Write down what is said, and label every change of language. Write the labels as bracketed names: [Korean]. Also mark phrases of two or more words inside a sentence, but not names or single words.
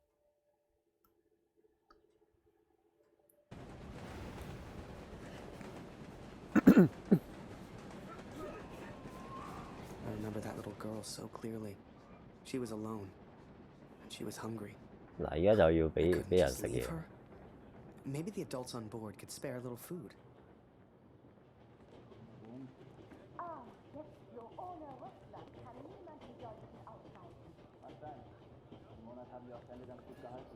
[English] I remember that little girl so clearly. She was alone, and she was hungry. [Cantonese] 嗱，而家就要俾人食嘢。 [English] Maybe the adults on board could spare a little food. [German] Ah, jetzt so ohne Russland kann niemand die Deutschen aufhalten. Kann sein. Im Monat haben wir auch Fälle ganz gut gehalten.